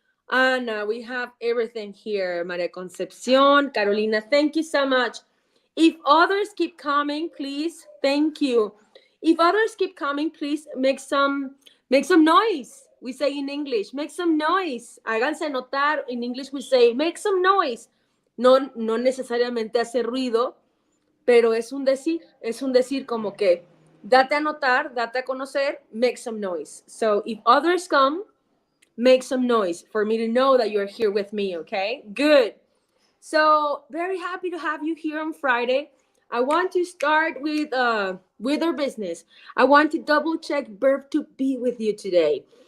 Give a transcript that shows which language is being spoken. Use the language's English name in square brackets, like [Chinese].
[English] Ana, we have everything here. Maria Concepcion, Carolina, thank you so much. If others keep coming, please, thank you. If others keep coming, please make some noise. We say in English, make some noise. [Spanish] Háganse notar. [English] In English we say, make some noise. [Spanish] No necesariamente hace ruido, pero es un decir como que date a notar, date a conocer, [English] make some noise. So if others come, make some noise for me to know that you're here with me, okay? Good. So very happy to have you here on Friday. I want to start with our business. I want to double check verb to be with you today.